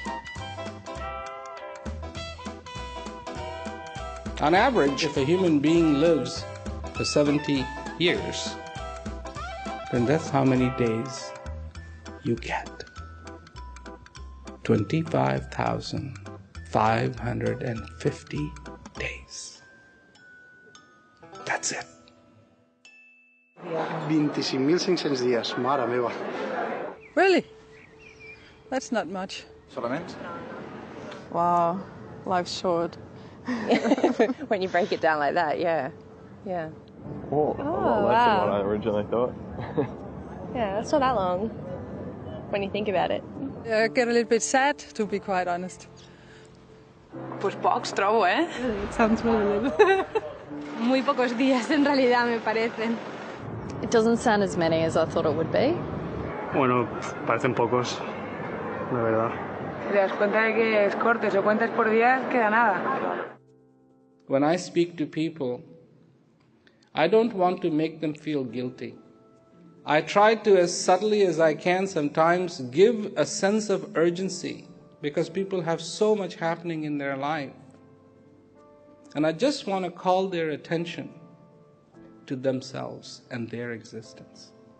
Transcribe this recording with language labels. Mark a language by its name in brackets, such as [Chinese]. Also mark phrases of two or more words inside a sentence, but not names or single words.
[English] On average, if a human being lives for 70 years, then that's how many days you get. 25,550 days. That's it. [Catalan] 25.500 dies, mare meva. [English] Really? That's not much. [Spanish] Solamente? [English] Wow, life's short. When you break it down like that, yeah. Yeah. Oh, a lot less than what I originally thought. Yeah, that's not that long when you think about it. I get a little bit sad, to be quite honest. [Catalan] Pues pocs trobo, eh? [English] It sounds really little. [Spanish] Muy pocos días en realidad me parecen. [English] It doesn't sound as many as I thought it would be. [Spanish] Bueno, parecen pocos, la verdad. Te das cuenta de que es corto, si lo cuentas por día, queda nada. [English] When I speak to people, I don't want to make them feel guilty. I try to, as subtly as I can sometimes, give a sense of urgency because people have so much happening in their life. And I just want to call their attention to themselves and their existence.